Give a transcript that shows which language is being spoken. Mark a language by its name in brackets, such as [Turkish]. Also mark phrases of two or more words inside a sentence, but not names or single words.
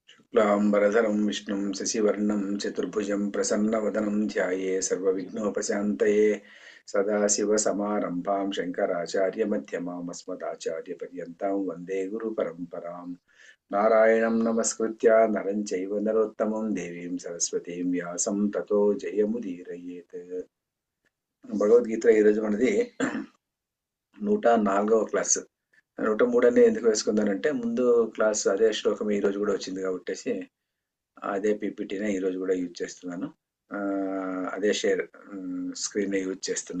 [Sanskrit] शुक्लांबरधरं विष्णुं शशिवर्णं चतुर्भुजं प्रसन्नवदनं ध्याये सर्वविघ्नोपशान्तये सदाशिवसमारम्भां शङ्कराचार्यमध्यमाम् अस्मदाचार्यपर्यन्तां वन्दे गुरुपरम्परां नारायणं नमस्कृत्य नरं चैव नरोत्तमं देवीं सरस्वतीं व्यासं ततो जयमुदीरयेत्। [Telugu] భగవద్గీత ఈరోజు మనది 104వ క్లాస్. 103 ఎందుకు వేసుకుందానంటే ముందు క్లాస్ అదే శ్లోకం ఈ రోజు కూడా వచ్చింది కాబట్టి అదే పీపీటీనే ఈరోజు కూడా యూజ్ చేస్తున్నాను. అదే [English] share screen use [Telugu] చేస్తున్నా.